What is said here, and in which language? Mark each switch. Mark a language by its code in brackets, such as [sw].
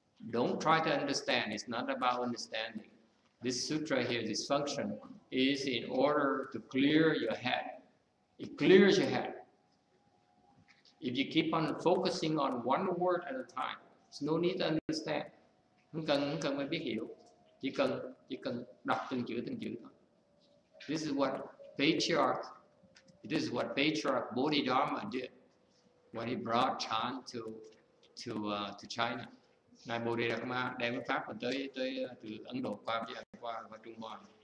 [en] Don't try to understand. It's not about understanding. This sutra here, this function, is in order to clear your head. It clears your head. If you keep on focusing on one word at a time, there's no need to understand. [vi] Không cần phải biết hiểu, chỉ cần đọc từng chữ thôi. [en] This is what patriarch Bodhidharma did when he brought Chan to China. [vi] Ngài Bodhidharma đem cái pháp tới từ Ấn Độ qua Trung Hoa.